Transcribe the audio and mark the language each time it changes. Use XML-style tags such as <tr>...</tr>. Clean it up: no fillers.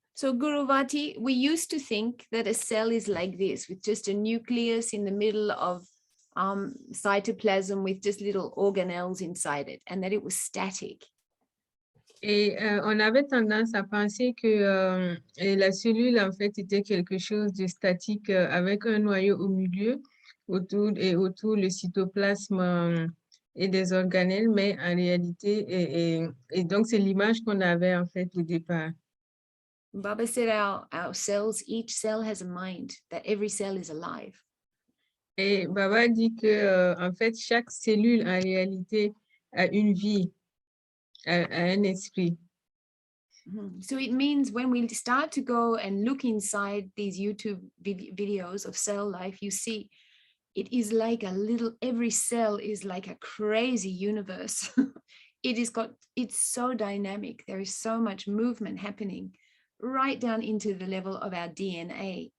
<en>So Guruvati, we used to think that a cell is like this, with just a nucleus in the middle of cytoplasm with just little organelles inside it, and that it was static.</en> <fr>Et on avait tendance à penser que la cellule, en fait, était quelque chose de statique avec un noyau au milieu, autour le cytoplasme et des organelles, mais en réalité, et donc c'est l'image qu'on avait, en fait, au départ.</fr> <en>Baba said our cells, each cell has a mind, that every cell is alive.</en> <fr>Et Baba dit que, en fait, chaque cellule, en réalité, a une vie, a un esprit.</fr> <en>So it means when we start to go and look inside these YouTube videos of cell life, you see it is like every cell is like a crazy universe. It's so dynamic. There is so much movement happening right down into the level of our DNA.</en>